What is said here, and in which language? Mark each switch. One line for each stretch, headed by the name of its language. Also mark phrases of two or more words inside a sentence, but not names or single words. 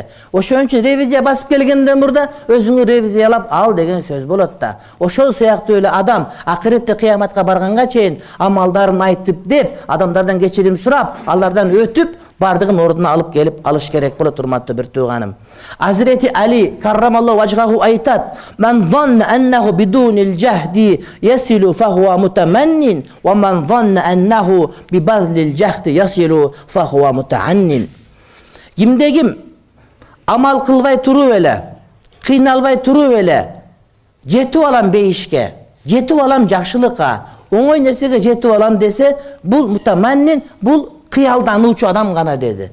Kyrgyz: Ошон үчүн ревизия басып келгенден мурда өзүңү ревизиялап ал деген сөз болот да. Ошол сыяктуу эле адам акыретте кыяматка барганга чейин амалдарын айтып деп, адамдардан кечирим сурап, алардан өтүп бардыгын ордуна алып келип алыш керек болот урматтуу бир тууганым. Азирети Али
Arabic: كرم الله وجهه
Kyrgyz: айтат:
Arabic: "من ظن أنه بدون الجهد يصل فهو متمن، ومن ظن أنه ببذل الجهد يصل فهو متعن."
Kyrgyz: Кимде ким амал кылбай туруп эле, кыйналбай туруп эле жетип алам бейишке, жетип алам жакшылыкка, оңой нерсеге жетип алам десе, бул мутаманнин, бул кыялдануучу адам гана деди.